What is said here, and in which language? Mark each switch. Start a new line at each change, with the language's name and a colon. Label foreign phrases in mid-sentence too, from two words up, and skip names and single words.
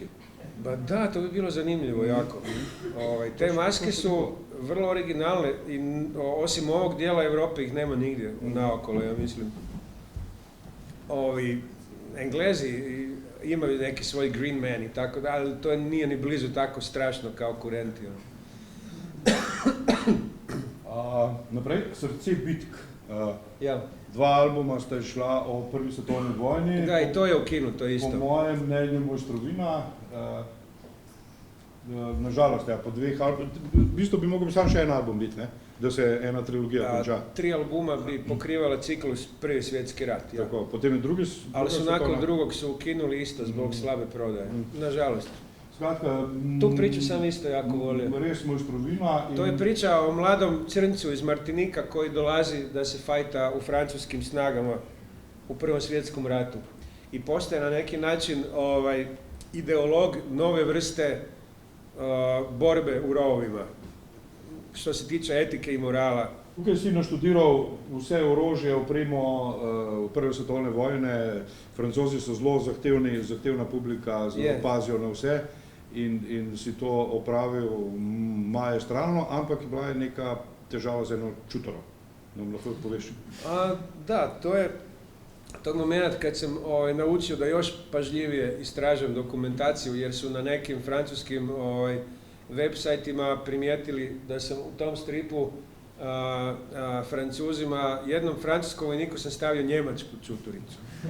Croatian: Ba da, to bi bilo zanimljivo jako. Te maske su vrlo originalne i osim ovog dijela Europe ih nema nigdje naokolo, ja mislim. Englezi imaju neki svoj Green Man i tako da, ali to nije ni blizu tako strašno kao kurenti.
Slovenian: Naprej, Srce bitk. Ja. 2 albuma sta išla o prvi svetovni vojni.
Croatian: Da, i to je ukinuto isto.
Slovenian: Po mojem mnenju mojstrovina. Nažalost, po 2 albumih, v bistvu bi mogel samo še en album biti, ne? Da se ena trilogija konča.
Croatian: 3 albuma bi pokrivala ciklus Prvi svjetski rat. Ja.
Slovenian: Tako, potem je drugi...
Croatian: Ali su nakon drugog su ukinuli isto zbog slabe prodaje. Nažalost.
Slovenian: Skratka,
Croatian: tu priču sam isto jako volio.
Slovenian: Res mojstrovina.
Croatian: To je priča o mladom crncu iz Martinika koji dolazi da se fajta u francuskim snagama u Prvom svjetskom ratu. I postaje na neki način ideolog nove vrste borbe u rovovima. Što se tiče etike i morala.
Slovenian: Tukaj si naštudiral vse orožje, opremo v Prve svetovne vojne. Francozi so zelo zahtevna publika, zelo pazijo na vse in si to opravil maestralno, ampak bila je neka težava z eno čutaro. Nam lahko poveš?
Croatian: Da, to je tog moment kad sam naučio da još pažljivije istražujem dokumentaciju, jer su na nekim francuskim web sajtima primijetili da sam u tom stripu Francuzima, jednom francuskom vojniku sam stavio njemačku čuturicu.